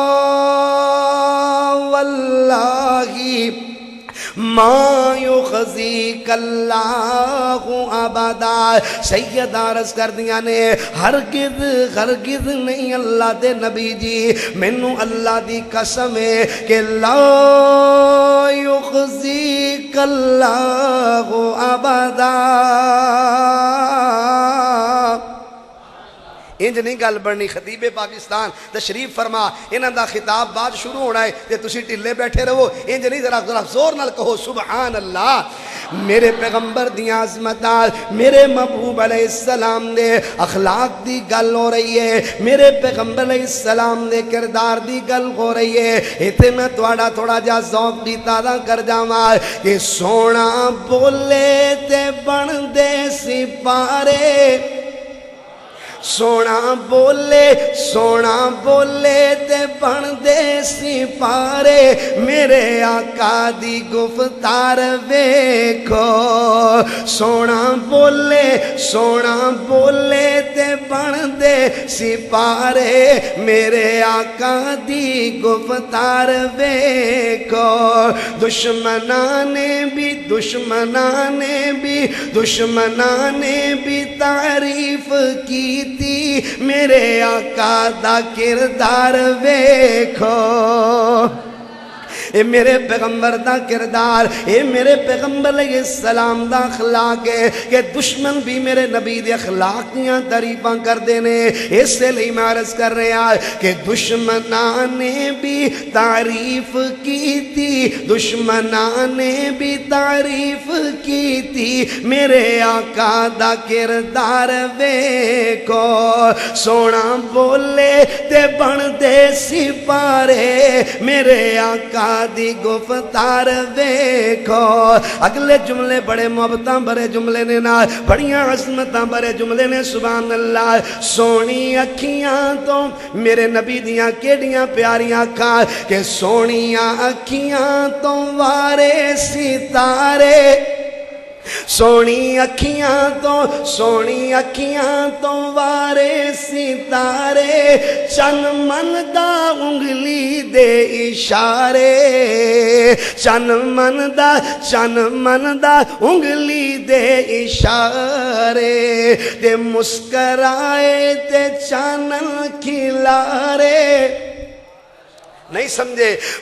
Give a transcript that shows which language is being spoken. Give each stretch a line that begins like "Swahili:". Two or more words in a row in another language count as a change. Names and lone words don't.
Arabic: واللہ ما یخزیک اللہ ابدا،
Punjabi: سیدہ عرض کر دیا نے ہرگز نہیں اللہ دے نبی جی، مینوں اللہ دی قسم ہے کہ
Arabic: لا یخزیک اللہ ابدا،
Punjabi: انج نہیں گل بننی۔ خطیب پاکستان تشریف فرما، انہاں دا خطاب بعد شروع ہونا ہے تے تسی ٹلے بیٹھے رہو، انج نہیں، ذرا زور نال کہو
Arabic: سبحان اللہ۔
Punjabi: میرے پیغمبر دی عظمتاں، میرے محبوب
Arabic: علیہ السلام
Punjabi: دے اخلاق دی گل ہو رہی ہے، میرے پیغمبر
Arabic: علیہ السلام
Punjabi: دے کردار دی گل ہو رہی ہے، ایتھے میں تہاڈا تھوڑا جا ذوق بھی تازہ کر جاواں کہ سونا بولے تے بن دے سپارے، سونا بولے تے بن دے سپارے، میرے آقا دی گفتار ویکھو، سونا بولے تے بن دے سپارے، میرے آقا دی گفتار ویکھو، دشمنان
Urdu: نے بھی تعریف کی تھی،
Punjabi: میرے آقا دا کردار ویکھو، اے میرے پیغمبر دا کردار، اے میرے پیغمبر
Arabic: علیہ السلام
Punjabi: دا اخلاق ہے کہ دشمن بھی میرے نبی دے اخلاق دیاں تعریفاں کر دینے، اس لئے میں عرض کر رہا کہ
Urdu: دشمنان نے بھی تعریف کی تھی، دشمنان نے بھی تعریف کی تھی،
Punjabi: میرے آقا دا کردار ویکھو، سونا بولے تے بن دے سپارے، میرے آقا دی گفتار ویکھو۔ اگلے جملے بڑے محبتاں بڑے جملے نے نا، بڑیاں عظمتاں بڑے جملے نے،
Arabic: سبحان اللہ۔
Punjabi: سونی اکھیاں تو میرے نبی دیاں کیڑیاں پیاریاں اکھاں کہ سونیاں اکھیاں تو وارے ستارے، سونی اکھیاں تو وارے ستارے، چن من دا انگلی دے اشارے، چن من دا انگلی دے اشارے، تے مسکرائے تے چانن کھلارے، نہیں سمجھے،